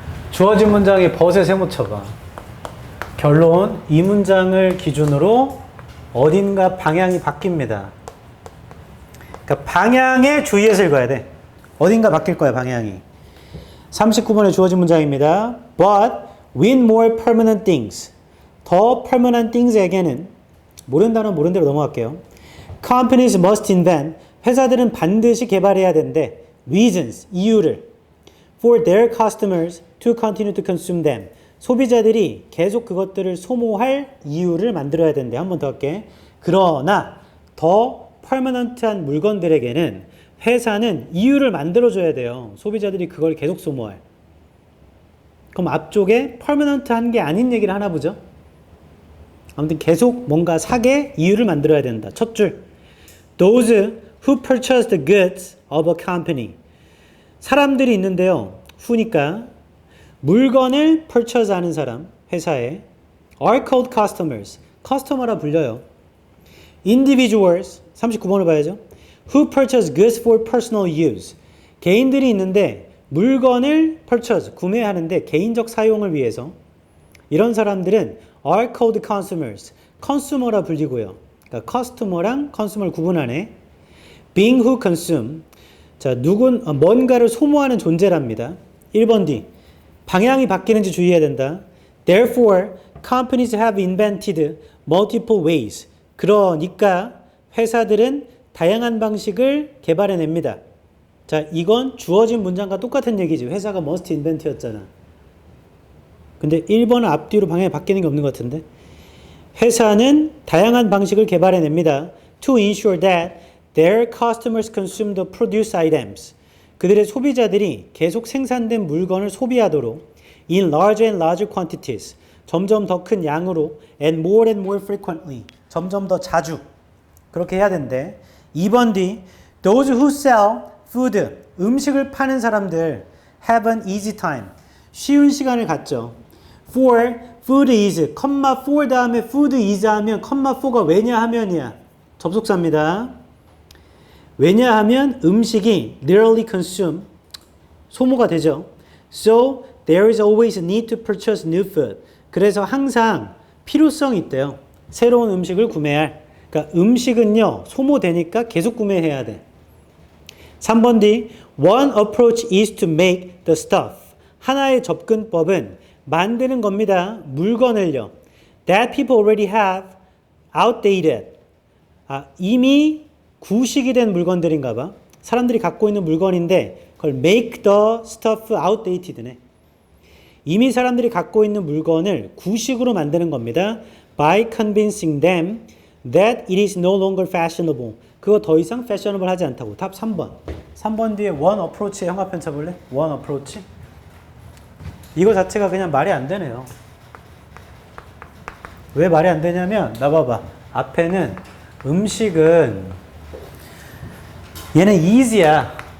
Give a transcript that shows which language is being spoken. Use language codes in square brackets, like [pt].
[ko] 주어진 문장에 벗에 세모쳐봐. 결론, 이 문장을 기준으로 어딘가 방향이 바뀝니다. 그러니까 방향에 주의해서 읽어야 돼. 어딘가 바뀔 거야, 방향이. 39번에 주어진 문장입니다. [en] But with more permanent things. [ko] 더 permanent things에게는 모르는 단어는 모르는 대로 넘어갈게요. [en] Companies must invent. [ko] 회사들은 반드시 개발해야 된대. Reasons, 이유를. [en] For their customers to continue to consume them. [ko] 소비자들이 계속 그것들을 소모할 이유를 만들어야 된대. 한 번 더 할게. 그러나 더 퍼머넌트한 물건들에게는 회사는 이유를 만들어줘야 돼요. 소비자들이 그걸 계속 소모할. 그럼 앞쪽에 퍼머넌트한 게 아닌 얘기를 하나 보죠. 아무튼 계속 뭔가 사게 이유를 만들어야 된다. 첫 줄. [en] Those who purchase the goods of a company. [ko] 사람들이 있는데요. who니까 물건을 purchase 하는 사람, 회사에 [en] are called customers. [ko] customer라 불려요. individuals, 39번을 봐야죠. [en] who purchase goods for personal use. [ko] 개인들이 있는데 물건을 purchase, 구매하는데 개인적 사용을 위해서 이런 사람들은 [en] are called consumers. [ko] consumer라 불리고요. 그러니까 customer랑 consumer를 구분하네. [en] being who consume. [ko] 자, 뭔가를 소모하는 존재랍니다. 1번 D. 방향이 바뀌는지 주의해야 된다. [en] Therefore, companies have invented multiple ways. [ko] 그러니까 회사들은 다양한 방식을 개발해냅니다. 자, 이건 주어진 문장과 똑같은 얘기지. 회사가 [en] must invent [ko] 였잖아. 근데 1번은 앞뒤로 방향이 바뀌는 게 없는 것 같은데. 회사는 다양한 방식을 개발해냅니다. [en] To ensure that their customers consume the produced items. [ko] 그들의 소비자들이 계속 생산된 물건을 소비하도록 [en] in larger and larger quantities. [ko] 점점 더 큰 양으로 [en] and more frequently. [ko] 점점 더 자주. 그렇게 해야 된대. 2번 D. [en] Those who sell food. [ko] 음식을 파는 사람들 [en] have an easy time. [ko] 쉬운 시간을 갖죠. For food is, 컴마 for 다음에 food is 하면 컴마 for가 왜냐하면이야. 접속사입니다. 왜냐하면 음식이 literally consume, 소모가 되죠. [en] So there is always a need to purchase new food. [ko] 그래서 항상 필요성이 있대요. 새로운 음식을 구매할. 그러니까 음식은요, 소모되니까 계속 구매해야 돼. 3번 D. One approach is to make the stuff. 하나의 접근법은 만드는 겁니다. 물건을요. [en] That people already have outdated. [ko] 이미 구식이 된 물건들인가 봐. 사람들이 갖고 있는 물건인데 그걸 [en] make the stuff outdated네. [ko] 이미 사람들이 갖고 있는 물건을 구식으로 만드는 겁니다. [en] By convincing them that it is no longer fashionable. [ko] 그거 더 이상 fashionable 하지 않다고. 답 3번. 3번 뒤에 one approach의 형합편 쳐볼래? one approach. 이거 자체가 그냥 말이 안 되네요. 왜 말이 안 되냐면 나 봐봐. 앞에는 음식은 얘는 easy야.